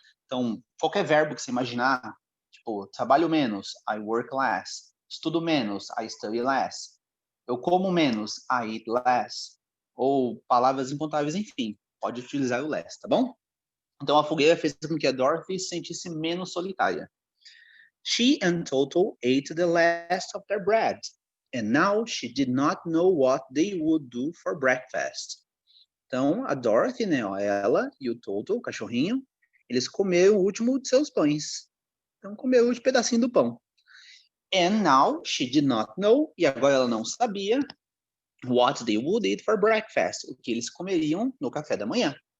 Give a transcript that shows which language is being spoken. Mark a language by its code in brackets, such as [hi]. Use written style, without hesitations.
[pt] Então, qualquer verbo que você imaginar, tipo, trabalho menos, [en] I work less. [pt] Estudo menos, [en] I study less. [pt] Eu como menos, [en] I eat less. [pt] Ou palavras incontáveis, enfim, pode utilizar o less, tá bom? Então, a fogueira fez com que a Dorothy se sentisse menos solitária. [en] She and Toto ate the last of their bread, and now she did not know what they would do for breakfast. [pt] Então, a Dorothy, né, ela e o Toto, o cachorrinho, eles comeram o último de seus pães. Então, comeram o último pedacinho do pão. [en] And now she did not know, [pt] e agora ela não sabia, [en] what they would eat for breakfast, [pt] o que eles comeriam no café da manhã.